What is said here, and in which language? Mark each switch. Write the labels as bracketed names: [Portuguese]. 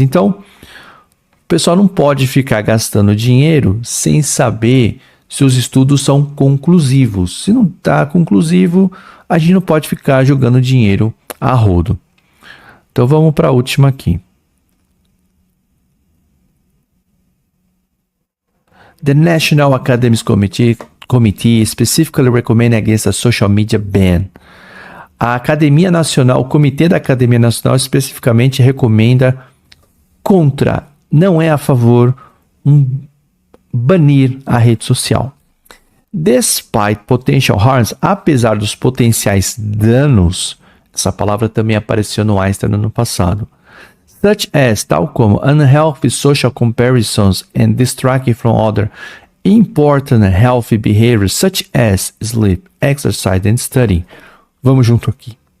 [Portuguese] Então, o pessoal não pode ficar gastando dinheiro sem saber se os estudos são conclusivos. Se não está conclusivo, a gente não pode ficar jogando dinheiro a rodo. Então, vamos para a última aqui. [English] The National Academics Committee specifically recommend against a social media ban. [Portuguese] A Academia Nacional, o Comitê da Academia Nacional especificamente recomenda contra, não é a favor, banir a rede social. [English] Despite potential harms, [Portuguese] apesar dos potenciais danos, essa palavra também apareceu no Einstein no ano passado, [English] such as, [Portuguese] tal como [English] unhealthy social comparisons and distracting from other important healthy behaviors such as sleep, exercise and study. [Portuguese] Vamos junto aqui.